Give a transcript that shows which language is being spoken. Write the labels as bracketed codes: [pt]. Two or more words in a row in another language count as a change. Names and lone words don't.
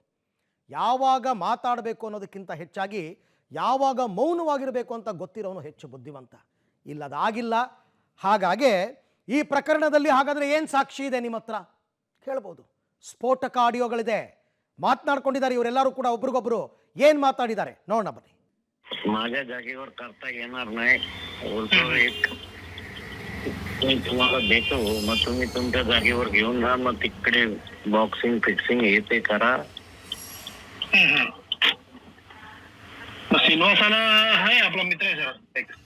[kn] ಯಾವಾಗ ಮಾತಾಡಬೇಕು ಅನ್ನೋದಕ್ಕಿಂತ ಹೆಚ್ಚಾಗಿ ಯಾವಾಗ ಮೌನವಾಗಿರಬೇಕು ಅಂತ ಗೊತ್ತಿರೋನು ಹೆಚ್ಚು ಬುದ್ಧಿವಂತ. ಇಲ್ಲದಾಗಿಲ್ಲ. ಹಾಗಾಗಿ ಈ ಪ್ರಕರಣದಲ್ಲಿ ಹಾಗಾದರೆ ಏನು ಸಾಕ್ಷಿ ಇದೆ ನಿಮ್ಮ ಹತ್ರ ಕೇಳ್ಬೋದು. ಸ್ಫೋಟಕ ಆಡಿಯೋಗಳಿದೆ, ಮಾತನಾಡ್ಕೊಂಡಿದ್ದಾರೆ ಇವರೆಲ್ಲರೂ ಕೂಡ ಒಬ್ರಿಗೊಬ್ರು. ಏನು ಮಾತಾಡಿದ್ದಾರೆ ನೋಡೋಣ ಬನ್ನಿ. [mr] माझ्या जागेवर करता येणार नाही बोलतो. एक मी तुम्हाला देतो, मग तुम्ही तुमच्या जागेवर घेऊन जा, मग तिकडे [en] boxing fixing [mr] हे ते करा. श्रीनिवासाला आहे आपला मित्र आहे सर.